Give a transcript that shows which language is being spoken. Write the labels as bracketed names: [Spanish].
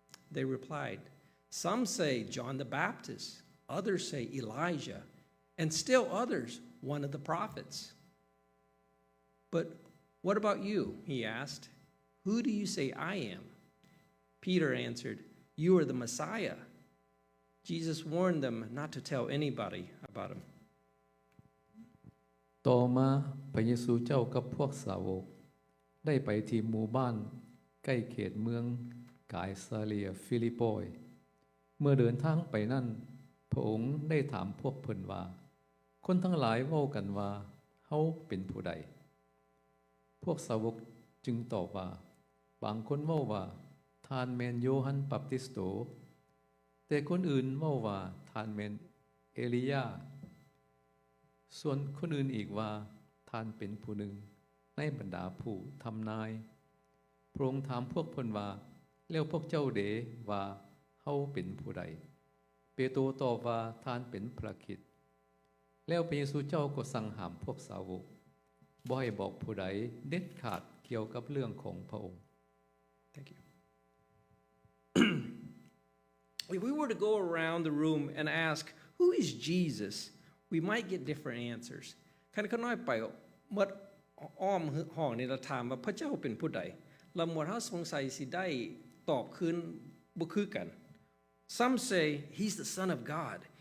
[English] They replied, Some say John the Baptist, others say Elijah, and still others, one of the prophets. But what about you? He asked. Who do you say I am? Peter answered, You are the Messiah. Jesus warned them not to tell anybody about him. [Northeastern Thai] ต่อมาพระเยซูเจ้ากับพวกสาวกได้ไปที่หมู่บ้านใกล้เขตเมืองกายซาเลียฟิลิปปอยเมื่อเดินทางไปนั่นพระองค์ได้ถามพวกเพิ่นว่าคนทั้งหลายเว้ากันว่าเฮาเป็นผู้ใดพวกสาวกจึงตอบว่าบางคนเว้าว่าท่านแม่นโยฮันบัพติสโตแต่คนอื่นเว้าว่าท่านแม่นเอลียา ส่วนคนอื่นอีกว่าท่านเป็นผู้หนึ่งในบรรดาผู้ทำนายพระองค์ถามพวกเพิ่นว่าแล้วพวกเจ้าเดว่าเฮาเป็นผู้ใดเปโตรตอบว่าท่านเป็นพระคริสต์แล้วพระเยซูเจ้าก็สั่งห้ามพวกสาวกบ่ให้บอกผู้ใดเด็ดขาดเกี่ยวกับเรื่องของพระองค์ [English] Thank you. If we were to go around the room and ask, who is Jesus, we might get different answers. [Northeastern Thai] คันเขาน้อยไปหมดอ้อมห้องนี่เราถามว่าพระเจ้าเป็นผู้ใดเราหมดเฮาสงสัยสิได้ตอบคืนบ่คือกัน [English] Some say he's the son of God.